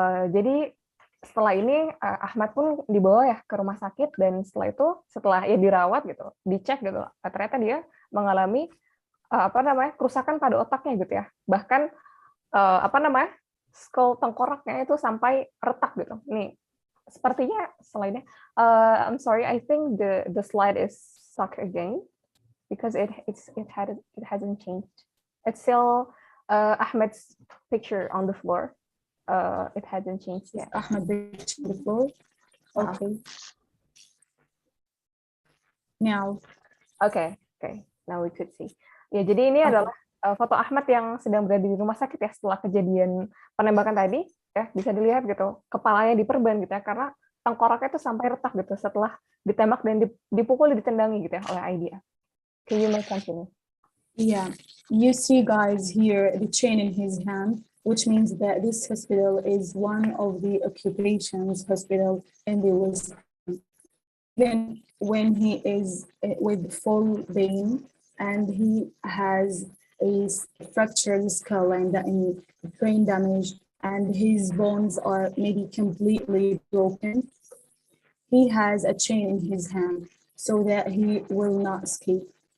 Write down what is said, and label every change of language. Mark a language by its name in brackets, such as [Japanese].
[Indonesian] Jadi setelah ini Ahmad pun dibawa ya ke rumah sakit, dan setelah ya dirawat gitu, dicek gitu, ternyata dia mengalami kerusakan pada otaknya gitu ya. Bahkan skull tengkoraknya itu sampai retak gitu. Nih. Sepertinya slide-nya. [English] I'm sorry, I think the slide is stuck again because it hasn't changed. It's still Ahmed's picture on the floor. It hasn't changed yet. Ahmed picture on the floor. Okay. Now. Okay. Now we could see. [Indonesian] Ya, jadi ini adalah foto Ahmad yang sedang berada di rumah sakit ya setelah kejadian penembakan tadi. Ya, bisa dilihat gitu, kepalanya diperban gitu ya, karena tengkoraknya itu sampai retak gitu setelah ditembak dan dipukul, ditendangi gitu ya oleh IDF. [English] Can you may continue? Yeah, you see, guys, here the chain in his hand, which means that this hospital is one of the occupations hospital in the West. Then, when he is with full pain and he has a fractured skull and brain damage, and his bones are maybe completely broken, he has a chain in his hand so that he will not escape.